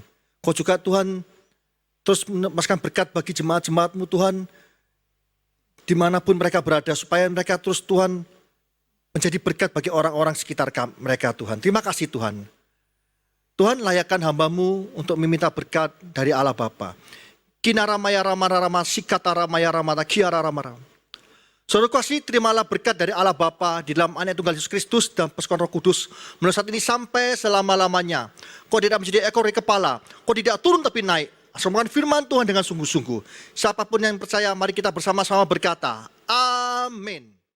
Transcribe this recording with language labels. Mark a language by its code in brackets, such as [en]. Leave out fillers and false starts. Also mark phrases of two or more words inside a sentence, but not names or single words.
[id] Kau juga Tuhan terus memasukkan berkat bagi jemaat-jemaat-Mu Tuhan. Dimanapun mereka berada supaya mereka terus Tuhan menjadi berkat bagi orang-orang sekitar mereka Tuhan. Terima kasih Tuhan. Tuhan layakkan hamba-Mu untuk meminta berkat dari Allah Bapa. Kinara maya rama rama sikata ramaya ramata kiara rama rama. Saudara kasih, terimalah berkat dari Allah Bapa di dalam Anak Tunggal Yesus Kristus dan persekutuan Roh Kudus mulai saat ini sampai selama-lamanya. Kau tidak menjadi ekor dari kepala, kau tidak turun tapi naik. Asal firman Tuhan dengan sungguh-sungguh. Siapapun yang percaya, mari kita bersama-sama berkata, amin.